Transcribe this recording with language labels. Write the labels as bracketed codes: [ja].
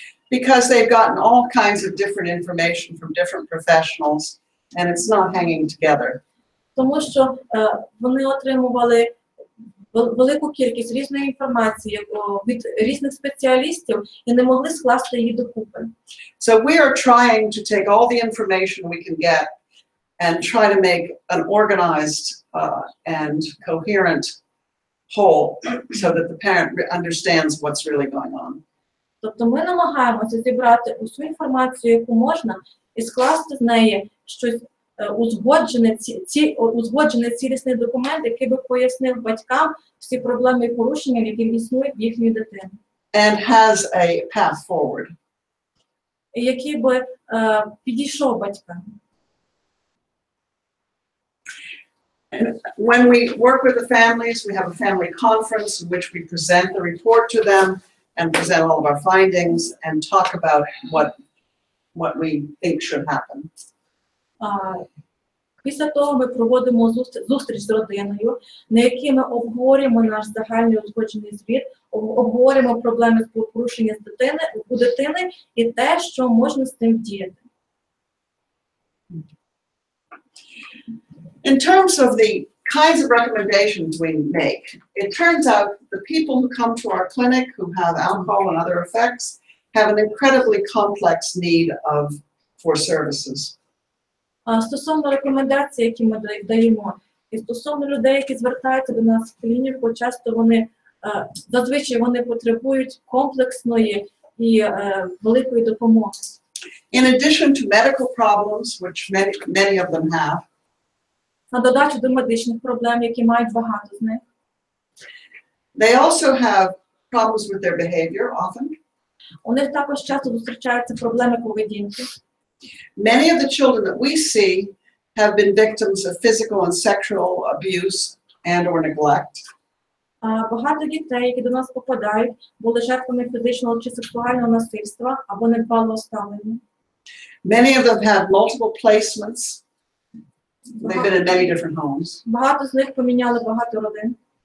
[en] Because they've gotten all kinds of different information from different professionals, and it's not hanging together. [uk] Тому що вони отримували велику кількість різної інформації від різних спеціалістів і не могли скласти її докупи. [en] So we are trying to take all the information we can get and try to make an organized and coherent whole so that the parent understands what's really going on. [uk] Тобто ми намагаємося зібрати усю інформацію, яку можна, і скласти з неї щось узгоджений цілісний документ, який би пояснив батькам всі проблеми і порушення, які існують в їхній дитині. [en] And has a path forward. [uk] І який би підійшов батькам. [en] When we work with the families, we have a family conference in which we present the report to them and present all of our findings and talk about what we think should happen. [uk] Після того ми проводимо зустріч з родиною, на якій ми обговорюємо наш загальний узгоджений звіт, обговорюємо проблеми з порушення у дитини і те, що можна з цим діяти. [en] In terms of the kinds of recommendations we make, it turns out the people who come to our clinic who have alcohol and other effects have an incredibly complex need for services. [uk] Стосовно рекомендацій, які ми даємо, і стосовно людей, які звертаються до нас в клініку, часто зазвичай вони потребують комплексної і великої допомоги. [en] In addition to medical problems, which many of them have, [uk] На додачу до медичних проблем, які мають багато з них, [en] they also have problems with their behavior often. [uk] у них також часто зустрічаються проблеми поведінки. [en] Many of the children that we see have been victims of physical and sexual abuse and or neglect. [uk] Багато дітей, які до нас попадають, були жертвами фізичного чи сексуального насильства або недбалого ставлення. [en] Many of them had multiple placements. They've been in many different homes. [uk] Багато з них поміняли багато родин.